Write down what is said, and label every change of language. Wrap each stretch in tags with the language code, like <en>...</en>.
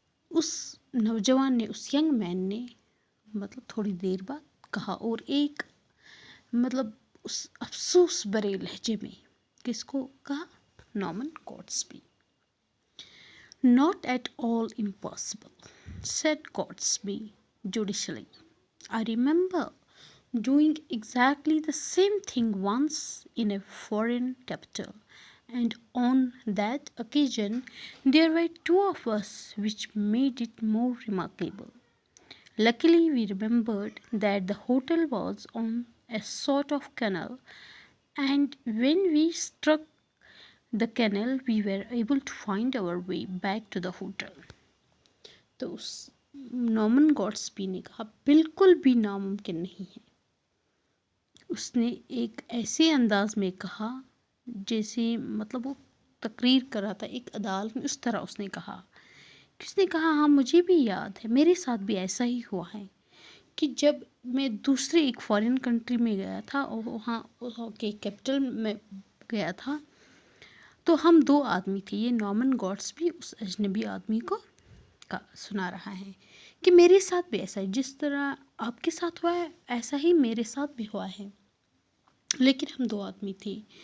<ur>اس نوجوان نے، اس young man نے مطلب تھوڑی دیر بعد کہا اور ایک مطلب اس افسوس برے لہجے میں، کس کو کہا؟ Norman گاٹسبی۔</ur> <en>Not at all impossible, said Gatsby judicially. I remember doing exactly the same thing once in a foreign capital, and on that occasion there were two of us, which made it more remarkable. Luckily, we remembered that the hotel was on a sort of canal, and when we struck the canal we were able to find our way back to the hotel.</en> <ur>تو اس Norman گاٹسبی نے کہا بالکل بھی ناممکن نہیں ہے۔ اس نے ایک ایسے انداز میں کہا جیسے مطلب وہ تقریر کر رہا تھا ایک عدالت میں، اس طرح اس نے کہا ہاں مجھے بھی یاد ہے، میرے ساتھ بھی ایسا ہی ہوا ہے کہ جب میں دوسرے ایک فارن کنٹری میں گیا تھا اور وہاں کے کیپٹل میں گیا تھا تو ہم دو آدمی تھے، یہ نارمن گاٹسبی اس اجنبی آدمی کو سنا رہا ہے کہ میرے ساتھ بھی ایسا ہے، جس طرح آپ کے ساتھ ہوا ہے ایسا ہی میرے ساتھ بھی ہوا ہے، لیکن ہم دو آدمی تھے</ur>